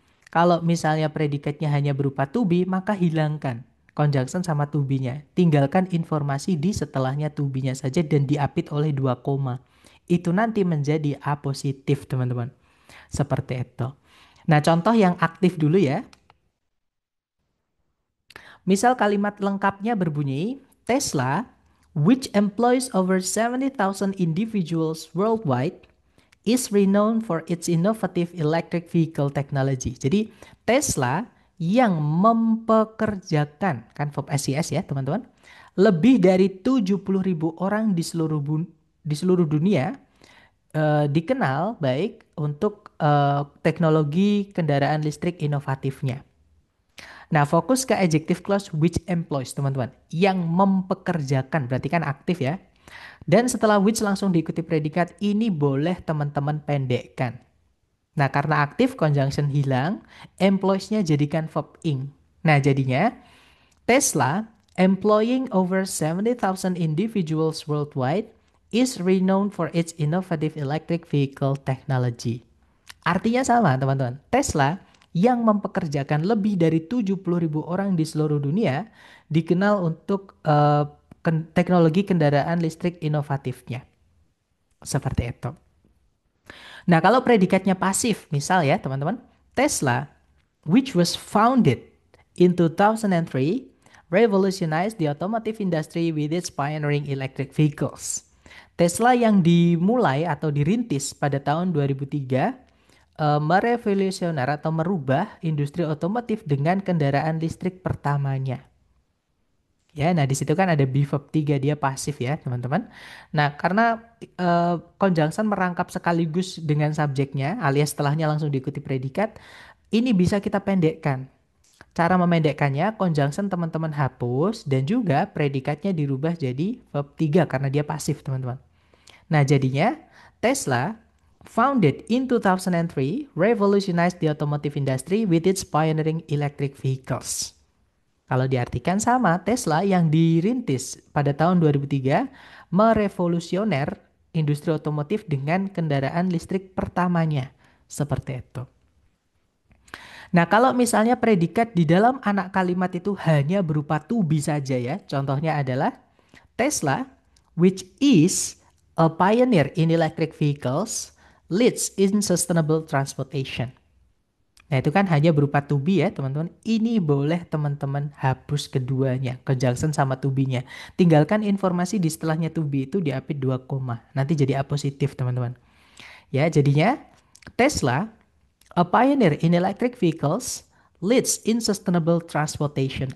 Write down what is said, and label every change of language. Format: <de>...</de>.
<id>Kalau misalnya predikatnya hanya berupa to be, maka hilangkan conjunction sama to be-nya. Tinggalkan informasi di setelahnya to be-nya saja dan diapit oleh dua koma. Itu nanti menjadi apositif, teman-teman. Seperti itu. Nah, contoh yang aktif dulu ya. Misal kalimat lengkapnya berbunyi,</id> <en>Tesla, which employs over 70,000 individuals worldwide, is renowned for its innovative electric vehicle technology.</en> <id>Jadi Tesla yang mempekerjakan, kan verb SES ya teman-teman, lebih dari 70.000 orang di seluruh dunia dikenal baik untuk teknologi kendaraan listrik inovatifnya. Nah, fokus ke adjective clause which employs, teman-teman. Yang mempekerjakan, berarti kan aktif ya. Dan setelah which langsung diikuti predikat, ini boleh teman-teman pendekkan. Nah, karena aktif, conjunction hilang, employs-nya jadikan verb ing. Nah, jadinya</id> <en>Tesla, employing over 70,000 individuals worldwide, is renowned for its innovative electric vehicle technology.</en> <id>Artinya sama, teman-teman. Tesla yang mempekerjakan lebih dari 70.000 orang di seluruh dunia dikenal untuk teknologi kendaraan listrik inovatifnya. Seperti itu. Nah, kalau predikatnya pasif, misal ya, teman-teman,</id> <en>Tesla, which was founded in 2003, revolutionized the automotive industry with its pioneering electric vehicles.</en> <id>Tesla yang dimulai atau dirintis pada tahun 2003 merevolusioner atau merubah industri otomotif dengan kendaraan listrik pertamanya. Ya, nah di situ kan ada be verb 3 dia pasif ya, teman-teman. Nah, karena conjunction merangkap sekaligus dengan subjeknya alias setelahnya langsung diikuti predikat, ini bisa kita pendekkan. Cara memendekkannya, conjunction teman-teman hapus dan juga predikatnya dirubah jadi verb 3 karena dia pasif, teman-teman. Nah, jadinya</id> <en>Tesla founded in 2003 revolutionized the automotive industry with its pioneering electric vehicles.</en> <id>Kalau diartikan sama, Tesla yang dirintis pada tahun 2003 merevolusioner industri otomotif dengan kendaraan listrik pertamanya. Seperti itu. Nah, kalau misalnya predikat di dalam anak kalimat itu hanya berupa to be saja ya. Contohnya adalah</id> <en>Tesla, which is a pioneer in electric vehicles, leads in sustainable transportation.</en> <id>Nah, itu kan hanya berupa to be ya, teman-teman. Ini boleh teman-teman hapus keduanya, conjunction sama to be-nya. Tinggalkan informasi di setelahnya to be itu diapit 2 koma. Nanti jadi apositif, teman-teman. Ya, jadinya</id> <en>Tesla, a pioneer in electric vehicles, leads in sustainable transportation.</en>